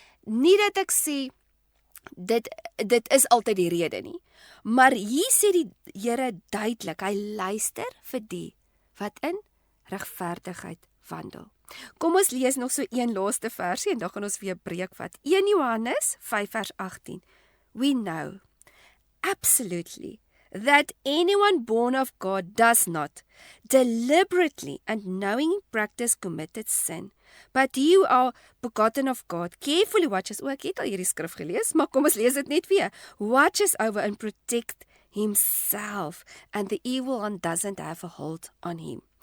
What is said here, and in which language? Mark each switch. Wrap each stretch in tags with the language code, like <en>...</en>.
<af>Nie dat ek sê dit is altyd die rede nie, maar hier sê die Here duidelik, hy luister vir die wat in regverdigheid wandel. Kom ons lees nog so een laaste versie en dan gaan ons weer breek vat. 1 Johannes 5 vers 18.</af> <en>We know absolutely that anyone born of God does not deliberately and knowingly practice committed sin, but he who are begotten of God carefully watches,</en> <af>ek het al hierdie skrif gelees, maar kom ons lees dit net weer,</af> <en>watches over and protect himself, and the evil one doesn't have a hold on him.</en>